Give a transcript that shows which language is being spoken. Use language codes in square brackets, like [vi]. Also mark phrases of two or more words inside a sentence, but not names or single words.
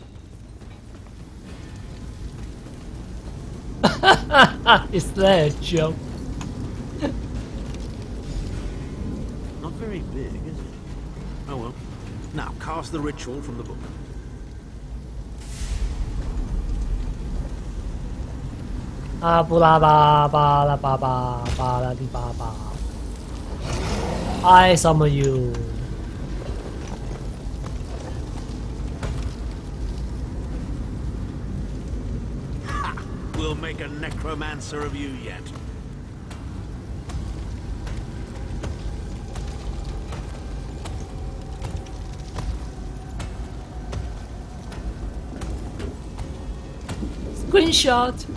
[en] Is that a joke? Not very big, is it? Oh well. Now, cast the ritual from the book. Bula ba ba la ba ba ba la di ba ba. I summon you. We'll make a necromancer of you yet. Screenshot.